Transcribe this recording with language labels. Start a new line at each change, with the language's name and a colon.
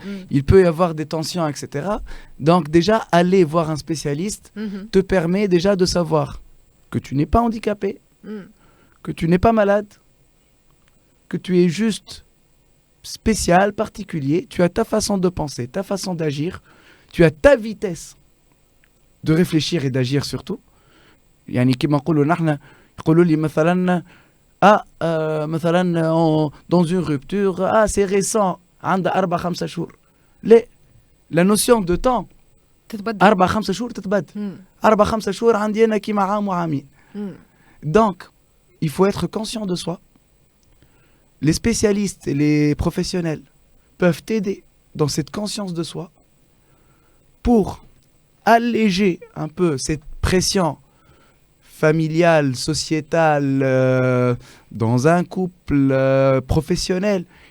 French: il peut y avoir des tensions etc. donc déjà aller voir un spécialiste te permet déjà de savoir que tu n'es pas handicapé, que tu n'es pas malade, que tu es juste spécial, particulier, tu as ta façon de penser, ta façon d'agir, tu as ta vitesse de réfléchir et d'agir surtout.
Arabic: يعني كما نقولوا نحن يقولوا لي مثلا مثلا
French: dans une rupture c'est récent
Arabic: عندها 4-5 شهور.
French: لا la notion de temps
Arabic: تتبدل 4-5 شهور تتبدل 4-5 شهور عندي انا كيما عام وعامين.
French: Donc il faut être conscient de soi. Les spécialistes et les professionnels peuvent t'aider dans cette conscience de soi pour alléger un peu cette pression familiale, sociétale, dans un couple professionnel.